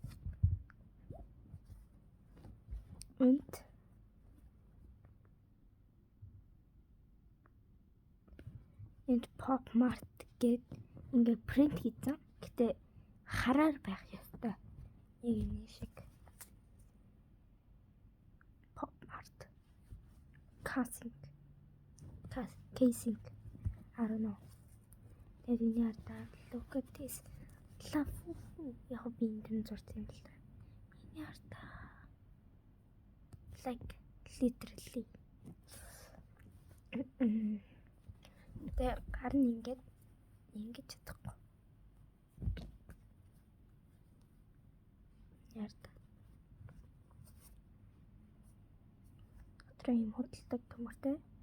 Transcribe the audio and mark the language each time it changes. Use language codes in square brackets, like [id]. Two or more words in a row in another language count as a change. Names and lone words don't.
[mn] Энд Pop Mart гээд ингээ принт хийсэн. Гэтэ хараар байх ёстой. Яг энэ шиг. [en] Pop Mart. Casing. I don't know. [mn] Тэгээд энэ ардаа [en] look at this. Love. [mn] Яг би энэ зурсан юм л да. Энэ ардаа. [en] Like literally. [mn] Тэгээд гар нь ингэж чадахгүй. Ярд. Өдрөө юм хөдөлдөг төмөртэй.